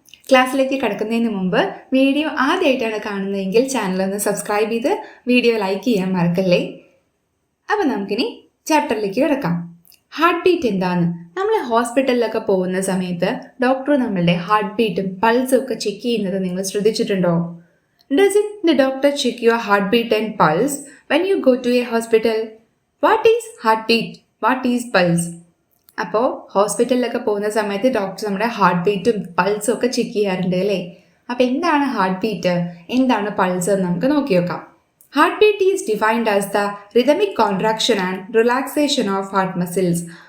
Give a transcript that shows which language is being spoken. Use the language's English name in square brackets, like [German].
[Malayalam] ക്ലാസ്സിലേക്ക് കിടക്കുന്നതിന് മുമ്പ് വീഡിയോ ആദ്യമായിട്ടാണ് കാണുന്നതെങ്കിൽ ചാനൽ ഒന്ന് സബ്സ്ക്രൈബ് ചെയ്ത് വീഡിയോ ലൈക്ക് ചെയ്യാൻ മറക്കല്ലേ. അപ്പം നമുക്കിനി ചാപ്റ്ററിലേക്ക് കിടക്കാം. ഹാർട്ട് ബീറ്റ് എന്താന്ന്? നമ്മൾ ഹോസ്പിറ്റലിലൊക്കെ പോകുന്ന സമയത്ത് ഡോക്ടർ നമ്മളുടെ ഹാർട്ട് ബീറ്റും പൾസും ഒക്കെ ചെക്ക് ചെയ്യുന്നത് നിങ്ങൾ ശ്രദ്ധിച്ചിട്ടുണ്ടോ? [English] Does the doctor check your heartbeat and pulse when you go to a hospital? What is heartbeat? What is pulse? [Malayalam] അപ്പോൾ ഹോസ്പിറ്റലിലൊക്കെ പോകുന്ന സമയത്ത് ഡോക്ടർ നമ്മുടെ ഹാർട്ട് ബീറ്റും പൾസും ഒക്കെ ചെക്ക് ചെയ്യാറുണ്ട് അല്ലേ? അപ്പോൾ എന്താണ് ഹാർട്ട് ബീറ്റ്, എന്താണ് പൾസ് എന്ന് നമുക്ക് നോക്കി നോക്കാം. [English] Heart beat is defined as the rhythmic contraction and relaxation of heart muscles.